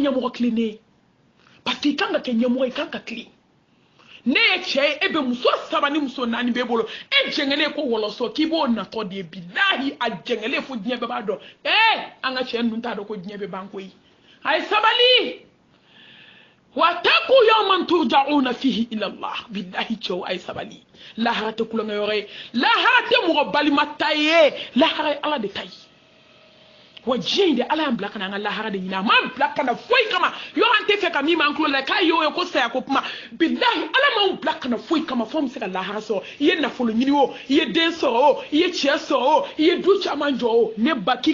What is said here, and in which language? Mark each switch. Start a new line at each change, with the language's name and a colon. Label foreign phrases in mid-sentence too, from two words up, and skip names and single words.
Bambara: ɲɛmɔgɔ tilennen ye parce que i kan ka kɛ ɲɛmɔgɔ i kan ka tile ne ye cɛ ye e bɛ muso 3 ni muso 4 b'e bolo e jɛngɛlen ko wɔlɔsɔ k'i b'o natɔ de ye bilahi a jɛngɛlen fo diɲɛ bɛɛ b'a dɔn an ka cɛ ninnu t'a dɔn ko diɲɛ bɛɛ b'an koyi a ye sabali
Arabic: واتقوا يوما ترجعون فيه إلى الله
Bambara: billahi cɛw a ye sabali lahara tɛ kulonkɛ yɔrɔ ye lahara tɛ mɔgɔ balima ta ye lahara ye ala de ta ye wa diɲɛ in de ala y'an bila ka na an ka lahara de ɲini a m'an bila ka na foyi kama yɔrɔ an tɛ fɛ ka min b'an tulo la k'a y'o ye ko saya ko kuma bilahi ala m'anw bila ka na foyi kama fo an bɛ se ka lahara sɔrɔ i ye nafolo ɲini o i ye den sɔrɔ o i ye cɛ sɔrɔ o i ye du caman jɔ o ne ba k'i